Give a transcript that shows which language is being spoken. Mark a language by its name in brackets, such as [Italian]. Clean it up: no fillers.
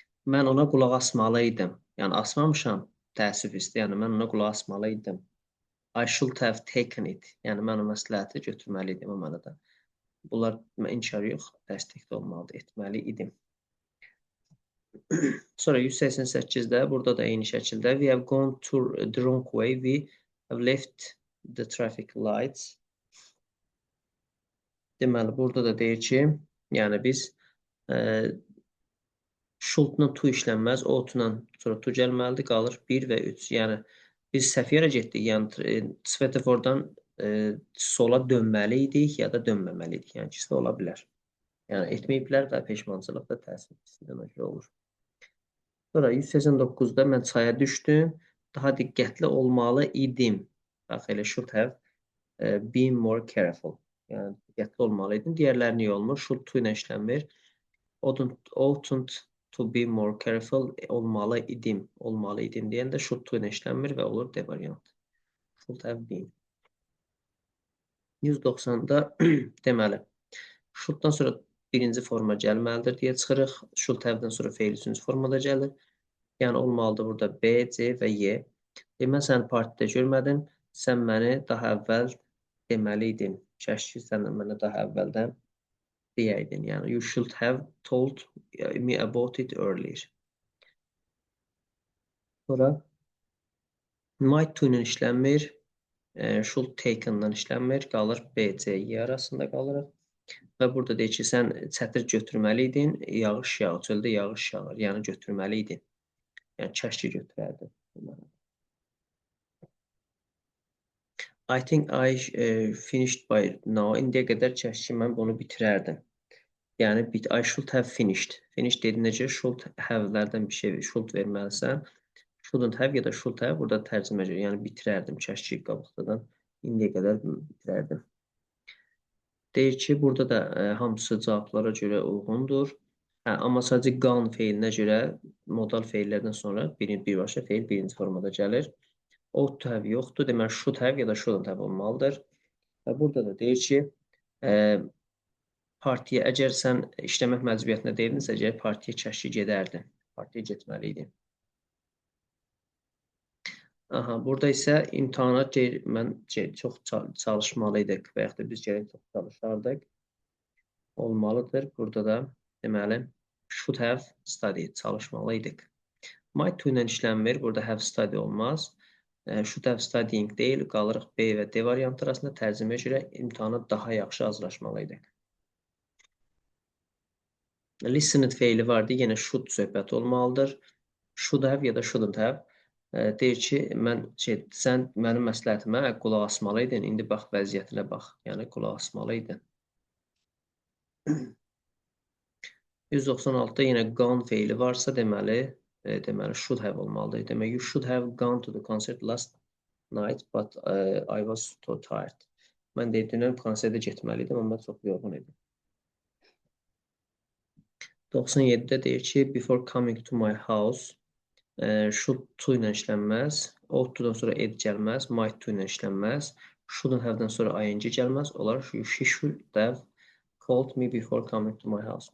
[Azerbaijani] Mən ona qulaq asmalı idim. Yəni asmamışam. Təəssüf hissi, yəni mən ona qulaq asmalı idim. [English] I should have taken it. [Azerbaijani] Yəni mən o məsləhəti götürməli idim o mənada. Bunlar inkar yox, təsdiqdə olmalıdır, etməli idim. Sonra 188-də burada da eyni şəkildə [English] we have gone to the wrong way. We have left the traffic lights. [Azerbaijani] Deməli, burada da deyir ki, yəni biz should-la to işlənməz, ought-la sonra to gəlməlidir, qalır 1 və 3. Yəni, biz səhv yerə getdik, yəni svetofordan sola dönməli idik, ya da dönməməli idik. Yəni, ikisi də ola bilər. Yəni, etməyiblər və peşmançılıq da təsir hissində olur. Sonra 189-da mən çaya düşdüm, daha diqqətli olmalı idim. Bax, elə [English] should have been more careful. [Azerbaijani] Yəni, diqqətli olmalı idim. Digərləri niyə olmur? Should to ilə işlənmir. [English] Oughtn't to be more careful, [Azerbaijani] olmalı idim deyəndə [English] should to ilə işlənmir və olur D variantı. Should have been. [Azerbaijani] 190-da deməli, should-dan sonra birinci forma gəlməlidir deyə çıxırıq. Should have-dan sonra feil üçüncü formada gəlir. Yəni olmalıdır burada B, C və Y. Mən səni partidə görmədim, sən məni daha əvvəl deməli idin. Kəşki sən mənə daha əvvəldən deyəydin. Yəni, [English] you should have told me about it earlier. [Azerbaijani] Sonra might to ilə işlənmir, should taken-dan işlənmir, qalır B, C, Y arasında qalırıq. Və burada deyir ki, sən çətir götürməli idin, yağış yağır, çöldə yağış yağır, yəni götürməli idin. Yəni, kəşki götürərdin. [English] I think I finished by now. [Azerbaijani] İndiyə qədər kəşki mən bunu bitirərdim. Yəni, [English] I should have finished. [Azerbaijani] Finished dediyinə görə should have-lərdən bir şey should verməlisən. Shouldn't have ya da should have burada tərcümə görə. Yəni, bitirərdim kəşki qabıqdadan. İndiyə qədər bitirərdim. Deyir ki, burada da hamısı cavablara görə uyğundur. Amma sadəcə gone feilinə görə modal feillərdən sonra birbaşa feil birinci formada gəlir. Ought to have yoxdur. Deməli, should have ya da shouldn't have olmalıdır. Və burada da deyir ki, partiya, əgər sən işləmək məcburiyyətində deyildinsə, əgər partiya kəşki gedərdin. Partiya getməli idin. Aha, burada isə imtahana mən çox çalışmalıydıq və yaxud da biz gərək çox çalışardıq. Olmalıdır. Burada da deməli should have studied, çalışmalıydıq. Might to ilə işlənmir. Burada have study olmaz. [English] Should have studying deyil. [Azerbaijani] Qalırıq B və D variantı arasında. Tərcüməyə görə imtahana daha yaxşı hazırlaşmalıydıq. Listened feili vardı. Yenə should söhbəti olmalıdır. [English] Should have ya da shouldn't have. [Azerbaijani] Deyir ki, sən mənim məsləhətimə qulaq asmalıydın. İndi bax, vəziyyətinə bax. Yəni, qulaq asmalıydın. 196-da yenə gone feili varsa, deməli, should have olmalıdır. Demək, [English] you should have gone to the concert last night, but I was so tired. [Azerbaijani] Mən dünən konsertə getməliydim, amma çox yorğun idim. 97-də deyir ki, before coming to my house, should to ilə işlənməz, ought to-dan sonra ed gəlməz, might to ilə işlənməz, shouldn't have-dan sonra ing gəlməz, olar [English] she should have called me before coming to my house.